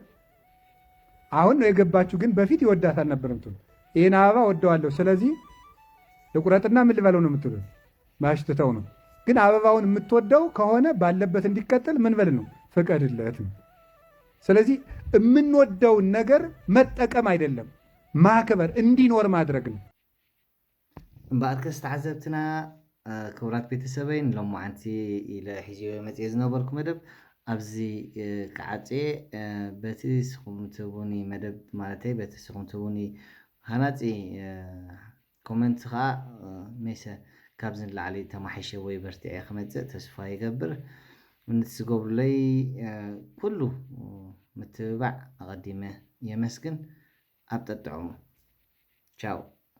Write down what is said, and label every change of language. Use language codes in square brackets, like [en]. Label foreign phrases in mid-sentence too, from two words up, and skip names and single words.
[am] አሁን ነው የገባችሁ። ግን በፊት ይወዳታል ነበርም። ይሄን አበባ ወደዋለሁ ስለዚህ ለቁረጥና ምን ልበለው ነው የምትሉት? ማሽተታው ነው። ግን አበባውን የምትወደው ከሆነ ባለበት እንዲቀጥል ምን በል ነው? ፍቀድለት ነው። ስለዚህ የምንወደውን ነገር መጠቀም አይደለም ማክበር፣ እንዲኖር ማድረግ ነው። [ti] እምበኣርከስ ተዓዘብትና ክቡራት ቤተሰበይ ሎማዓንቲ ኢለ ሒዞ መፅአ ዝነበርኩ መደብ ኣብዚ ክዓፅየ በቲ ስኹም ትቡኒ መደብ ማለተይ በቲ ስኹም ትቡኒ ሃናፂ ኮመንት ከዓ ሜሰ ካብዚ ንላዕሊ ተማሒሸ ወይ በርቲዐ ክመፅእ ተስፋ ይገብር። እንትዝገብሩለይ ኩሉ ምትብባዕ ኣቐዲመ የመስግን። ኣብ ጠጥዑሙ ቻው።